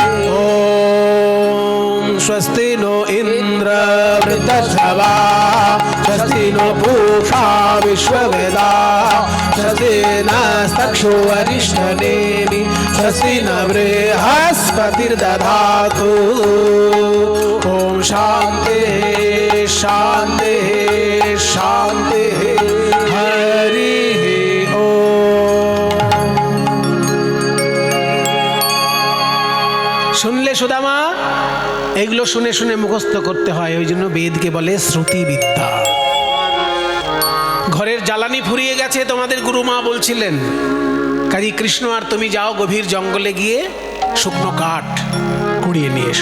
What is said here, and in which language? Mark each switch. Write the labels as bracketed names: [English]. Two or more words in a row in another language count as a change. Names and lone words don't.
[Sanskrit] ओम स्वस्ति नो इन्द्र वृद्धश्रवा स्वस्ति नो पूषा विश्ववेदाः स्वस्ति नस्तक्षो अरिष्टनेमि स्वस्ति न बृहस्पतिर्दधातु ओम शांति शांति शांति हरि ओम। [Bangla] শুনলে সুদামা, এগুলো শুনে শুনে মুখস্থ করতে হয়, ওই জন্য বেদকে বলে শ্রুতিবিদ্যা। ঘরের জ্বালানি ফুরিয়ে গেছে, তোমাদের গুরুমা বলছিলেন, কাজী কৃষ্ণ আর তুমি যাও গভীর জঙ্গলে গিয়ে শুকনো কাঠ কুড়িয়ে নিয়ে এসো।